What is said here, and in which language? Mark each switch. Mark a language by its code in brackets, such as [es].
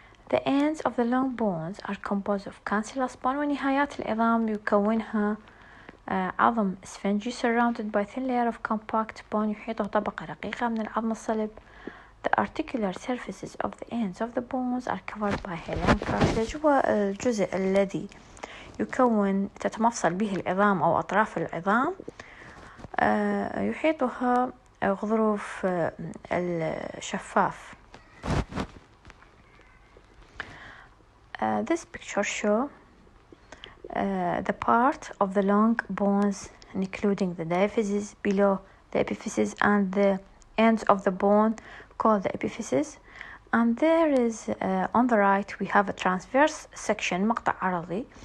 [en] the ends of the long bones are composed of cancellous bone [ar] ونهايات العظام يكونها عظم اسفنجي [en] surrounded by thin layer of compact bone [ar] يحيطه طبقة رقيقة من العظم الصلب. [en] The articular surfaces of the ends of the bones are covered by hyaline cartilage. [ar] والجزء الذي تتمفصل به العظام أو أطراف العظام يحيطها غضروف الشفاف. [en] This picture shows the part of the long bones including the diaphyses below the epiphysis and the ends of the bone called the epiphysis. And there is on the right we have a transverse section [ar] مقطع عرضي.